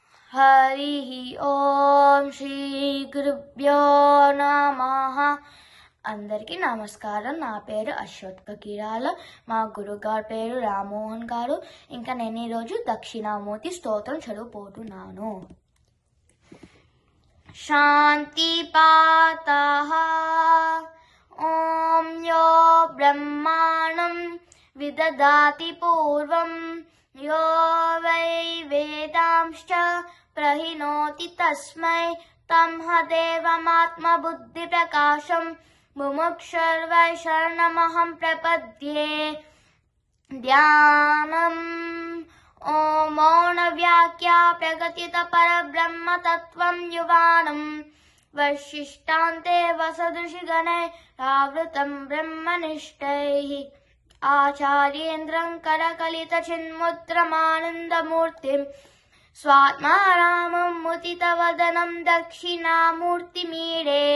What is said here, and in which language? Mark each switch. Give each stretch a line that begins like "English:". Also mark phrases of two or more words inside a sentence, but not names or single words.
Sanskrit: हरि ओम श्री गुरुभ्यो नमः।
Telugu: అందరికీ నమస్కారం. నా పేరు అశ్వత్ కకిరాల. మా గురుగారి పేరు రామ్మోహన్ గారు. ఇంకా నేను ఈరోజు దక్షిణామూర్తి స్తోత్రం చదువుపోతున్నాను.
Sanskrit: శాంతి పాతః ఓం యో బ్రహ్మాణం విదదాతి పూర్వం यो वै वेदांश्च प्रहिणोति तस्मै तं देवमात्मबुद्धिप्रकाशं मुमुक्षुर्वै शरणमहं प्रपद्ये. ध्यानम् ॐ मौनव्याख्या प्रगतित परब्रह्मतत्त्वं युवानं वसिष्ठान्ते वसदृशिगणैरावृतं ब्रह्मनिष्ठैः आचार्येन्द्रं करकलितचिन्मुद्रमानन्दमूर्तिं स्वात्मारामं मुदितवदनं दक्षिणामूर्तिमीडे.